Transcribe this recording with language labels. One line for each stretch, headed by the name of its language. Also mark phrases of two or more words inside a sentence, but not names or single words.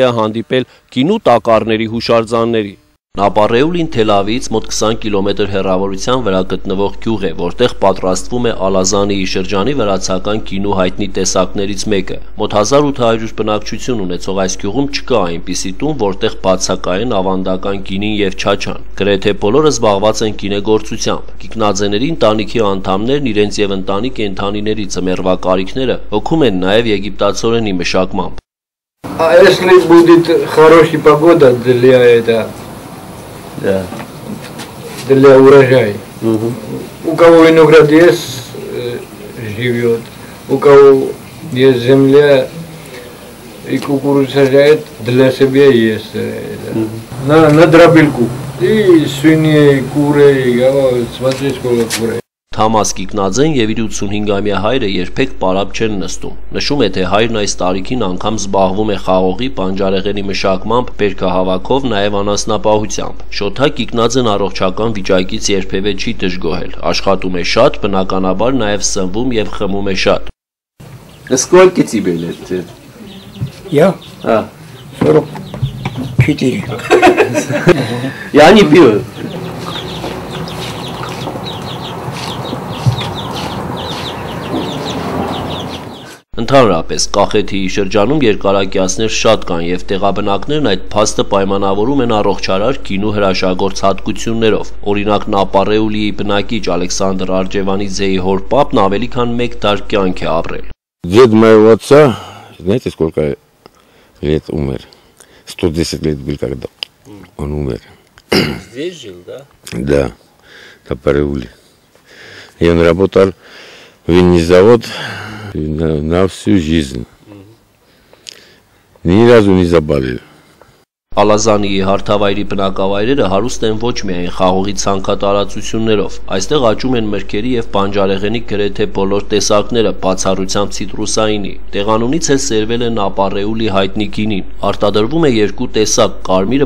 Armenian: է հանդիպել կինո տակառների հուշարձանների։ Նապարեուլին Թել Ավիվից մոտ 20 կիլոմետր հեռավորության վրա գտնվող գյուղ է, որտեղ պատրաստվում է Ալազանիի շրջանի վրացական կինո հայտնի տեսակներից մեկը։ Մոտ 1800 բնակչություն ունեցող այս գյուղում չկա այնպիսի տուն, որտեղ բացակայեն ավանդական գինին եւ չաչան։ Գրեթե բոլորը զբաղված են գինեգործությամբ։ Կիկնաձեների ընտանիքի անդամներն իրենց եւ ընտանի կենդանիների ծմերվա կարիքները հոգում են նաեւ եգիպտացորենի մշակմամբ։
Russian: Если будет хорошая погода для этого, да, для урожая. У кого виноград есть, живет, у кого есть земля и кукурузу сажает, для себя есть. На дробилку. И свиньи, куры, смотри, сколько курей.
Armenian: Թամաս Կիկնաձեն եւ իր 85-ամյա հայրը երբեք պարապ չեն նստում։ Նշում է, թե հայրն այս տարիքին անգամ զբաղվում է խաղողի, բանջարեղենի մշակմամբ, բերքահավաքով, նաեւ անասնապահությամբ։ Շոթա Կիկնաձեն առողջական վիճակից երբևէ չի դժգոհել։ Աշխատում է շատ, բնականաբար նաեւ սնվում եւ խմում է շատ։
Russian: Сколько тебе лет? Я? 44. Я не пью.
Armenian: Ընդհանրապես, Կախեթիի շրջանում երկարակյացներ շատ կան եւ տեղաբնակներն այդ փաստը պայմանավորում են առողջարար կինո հրաշագործ հատկություններով։ Օրինակ Նապարեուլիի բնակիչ Ալեքսանդր Արջևանիձեի հոր պապն ավելի քան 1 դար կյանք է ապրել։
Russian: Дед моего отца, знаете, сколько лет умер? 110 лет был, когда он умер. Здесь жил, да? Да, Напареули. И он работал в виннезавод на всю жизнь. Ни разу не заболел.
Armenian: Ալազանիի հարթավայրի բնակավայրերը հարուստ են ոչ միայն խաղողի ցանկատարածություններով, այստեղ աճում են մրգերի եւ բանջարեղենի գրեթե բոլոր տեսակները, բացառությամբ ցիտրուսայինի։ Տեղանունից էլ սերվել է Նապարեուլի հայտնի գինին։ Արտադրվում է 2 տեսակ, կարմիրը